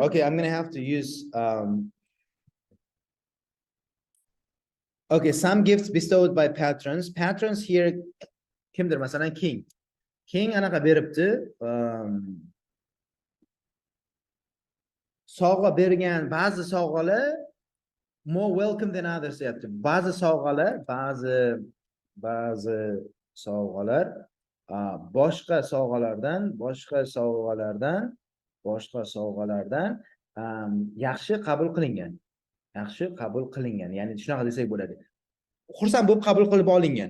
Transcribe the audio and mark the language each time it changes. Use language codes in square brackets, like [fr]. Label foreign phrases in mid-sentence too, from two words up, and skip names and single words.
[en] Okay, I'm gonna have to use okay, some gifts bestowed by patrons. Patrons here [uz] kimdir? Masalan, king. King anaqa beribdi. Sovg'a bergan ba'zi sovg'alar [en] more welcome than others [uz] deyapti. Ba'zi sovg'alar boshqa sovg'alardan yaxshi qabul qilingan. Yaxshi qabul qilingan. Ya'ni shunaqa desak bo'ladi. Xursand bo'lib qabul qilib olingan.